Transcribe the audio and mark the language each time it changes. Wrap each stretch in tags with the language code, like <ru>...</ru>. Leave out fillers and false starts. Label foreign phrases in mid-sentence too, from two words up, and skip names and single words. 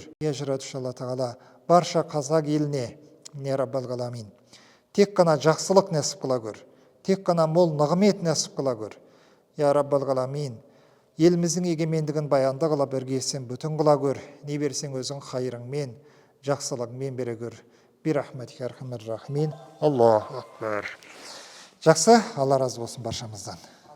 <kk>Я жаратушы Алла Тағала, барша қазақ еліне,</kk> <ar>يا رب العالمين,</ar> <kk>тек қана жақсылық нәсіп қыла көр. Тек қана мол нығмет нәсіп қыла көр.</kk> <ar>يا رب العالمين,</ar> <kk>еліміздің егемендігін баянды қыла біргесен бүтін қыла көр. Не берсең өзің қайырыңмен, жақсылығыңмен бере көр.</kk> <ar>برحمتك أرحم الراحمين. الله أكبر.</ar> <kk>Жақсы, алла разы болсын баршамыздан.</kk>